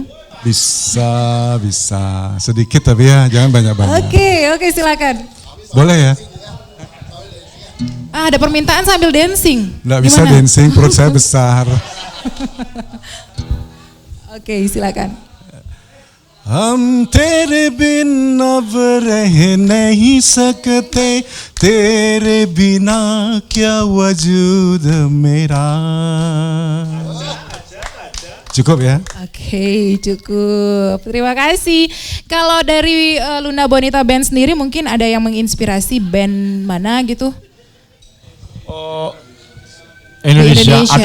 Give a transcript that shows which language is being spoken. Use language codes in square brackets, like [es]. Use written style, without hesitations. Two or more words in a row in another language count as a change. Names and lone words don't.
[id] Bisa sedikit tapi ya jangan banyak-banyak. Oke, silakan. Boleh ya? Ada permintaan sambil dancing. Nggak bisa Gimana? dancing, perut saya besar. Oke, silakan. [hi] हम तेरे बिन अब रह नहीं सकते, तेरे बिना क्या वजूद मेरा. [id] Cukup ya? Oke, cukup. Terima kasih. Kalau dari Luna Bonita Band sendiri mungkin ada yang menginspirasi band mana gitu? Indonesia Indonesia.